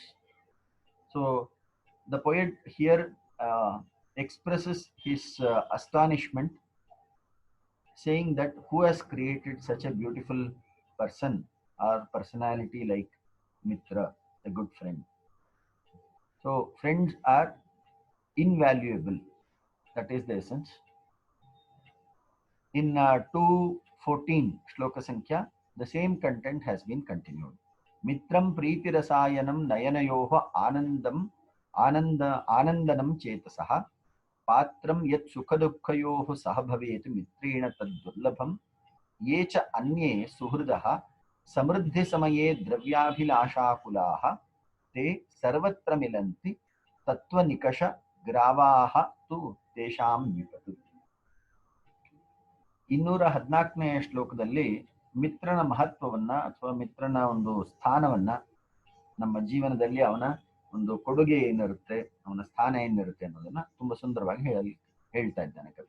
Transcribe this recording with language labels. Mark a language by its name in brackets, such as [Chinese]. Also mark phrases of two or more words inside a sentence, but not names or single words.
[English] So the poet here expresses his astonishment, saying that who has created such a beautiful person or personality like Mitra, a good friend. So friends are invaluable. That is the essence. In 214 [Kannada] ಶ್ಲೋಕ ಸಂಖ್ಯೆ, [English] the same content has been continued. [Sanskrit] Mitram preeti rasayanam nayanayoha anandanam chetasaha ಪಾತ್ರಂ ಯತ್ ಸುಖ ದುಃಖಯೋಃ ಸಹ ಭವೇತ್ ಮಿತ್ರೇಣ ತದ್ದುರ್ಲಭಂ ಯೇ ಚ ಅನ್ಯೇ ಸುಹೃದಃ ಸಮೃದ್ಧಿ ಸಮಯೇ ದ್ರವ್ಯಾಭಿಲಾಷಾಕುಲಾಃ ತೇ ಸರ್ವತ್ರ ಮಿಲಂತಿ ತತ್ವನಿಕಷ ಗ್ರಾವಾಃ ತು ತೇಷಾಂ ವಿಪತ್ತು. [Kannada] 214ನೇ ಶ್ಲೋಕದಲ್ಲಿ ಮಿತ್ರನ ಮಹತ್ವವನ್ನ ಅಥವಾ ಮಿತ್ರನ ಒಂದು ಸ್ಥಾನವನ್ನ, ನಮ್ಮ ಜೀವನದಲ್ಲಿ ಅವನ ಒಂದು ಕೊಡುಗೆ ಏನಿರುತ್ತೆ, ಅವನ ಸ್ಥಾನ ಏನಿರುತ್ತೆ ಅನ್ನೋದನ್ನ ತುಂಬಾ ಸುಂದರವಾಗಿ ಹೇಳ್ತಾ ಇದ್ದಾನೆ ಕವಿ.